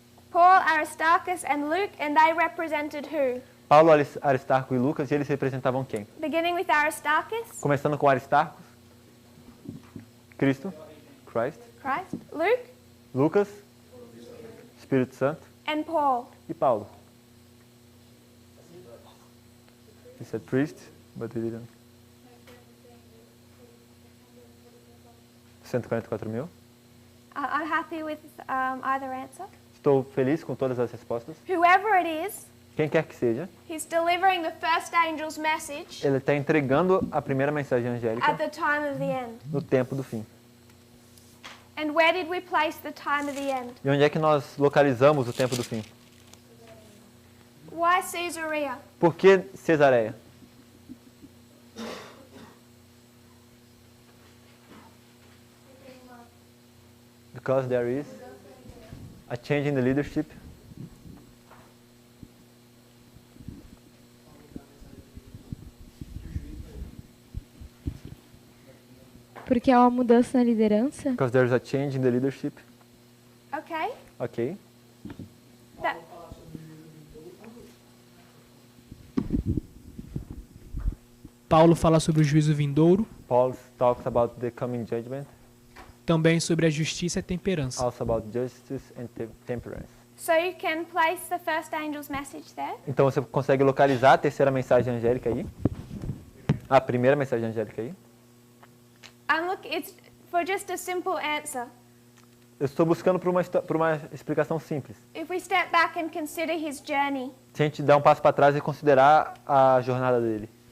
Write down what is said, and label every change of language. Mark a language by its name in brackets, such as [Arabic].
[English] Paul, Aristarchus, and Luke, and they represented who? [Portuguese] Paulo, Aristarco e Lucas, e eles representavam quem? [English] Beginning with Aristarchus, [Portuguese] Começando com Aristarcos, Cristo, Christ, [English] Christ, Luke, [Portuguese] Lucas, Espírito Santo [English] and Paul. [Portuguese] e Paulo. [English] He said priest, but he didn't. 144.000. I'm happy with either answer. [Portuguese] Estou feliz com todas as respostas. [English] Whoever it is, [Portuguese] Quem quer que seja, [English] he's delivering the first angel's message [Portuguese] ele está entregando a primeira mensagem [English] at [Portuguese] angélica [English] the time of the end. [Portuguese] no tempo do fim. [English] And where did we place the time of the end? [Portuguese] E onde é que nós localizamos o tempo do fim? [English] Why Caesarea? [Portuguese] Por que Cesareia? [English] Because there is a change in the leadership. [Portuguese] Porque há uma mudança na liderança? [English] Because there is a change in the leadership. Okay. [Portuguese] Ok. [English] That, [Portuguese] Paulo fala sobre o juízo vindouro, [English] Paul talks about the coming judgment, [Portuguese] também sobre a justiça e a temperança. [English] also about justice and temperance. so you can place the first angel's message there. [Portuguese] Então você consegue localizar a terceira mensagem angélica aí? A primeira mensagem angélica aí? [English] And look, it's for just a simple answer. [Portuguese] Eu estou buscando por uma explicação simples. [English] If we step back and consider his journey [Portuguese] Se a gente dar um passo para trás e considerar a jornada dele